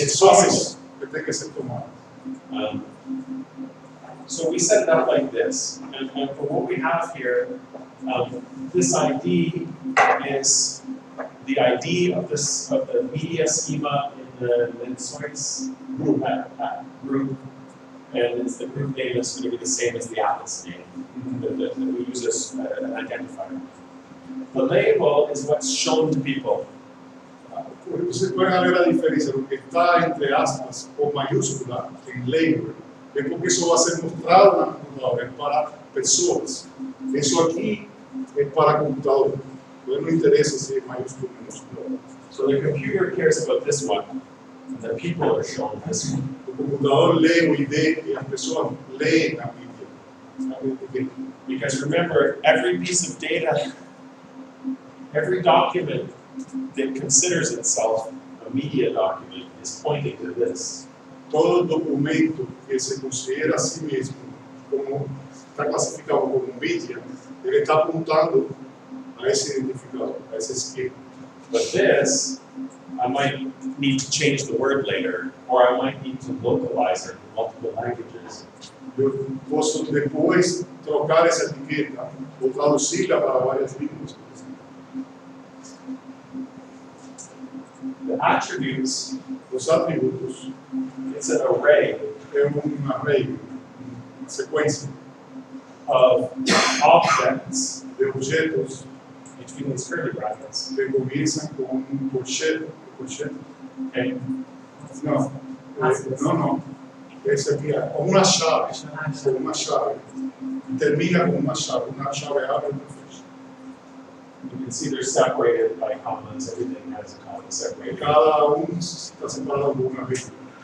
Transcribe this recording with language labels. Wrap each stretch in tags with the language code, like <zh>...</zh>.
<pt>decisões que têm que ser tomadas.</pt> <en>So we set it up like this, and for what we have here, this ID is the ID of the media schema in the Lençóis group, and it's the group name that's going to be the same as the atlas name that we use as an identifier. The label is what's shown to people.</en> <pt>Vocês podem ver a diferença do que está entre aspas ou maiúscula em label, é porque isso vai ser mostrado na computadora, é para pessoas. Isso aqui é para computador. Então não interessa se é maiúsculo ou minúsculo.</pt> <en>So the computer cares about this one, and the people are shown this one.</en> <pt>O computador lê o ID e as pessoas leem a mídia.</pt> <en>Because remember, every piece of data, every document that considers itself a media document is pointing to this.</en> <pt>Todo documento que se considera a si mesmo como está classificado como mídia, ele está apontando a esse identificador, a esse esquema.</pt> <en>But this, I might need to change the word later, or I might need to localize it in multiple languages.</en> <pt>Eu posso depois trocar essa etiqueta ou traduzi-la para várias línguas.</pt> <en>The attributes,</en> <pt>Os atributos</pt> <en>it's an array</en> <pt>é array, uma sequência</pt> <en>of objects</en> <pt>de objetos</pt> <en>between these curly brackets.</en> <pt>que começam com colchete,</pt> <en>Okay?</en> <pt>não, não, esse aqui é uma chave, e termina com uma chave abre e fecha.</pt> <en>You can see they're separated by commas. Everything has a comma separated.</en> <pt>Cada está separado por uma vírgula.</pt>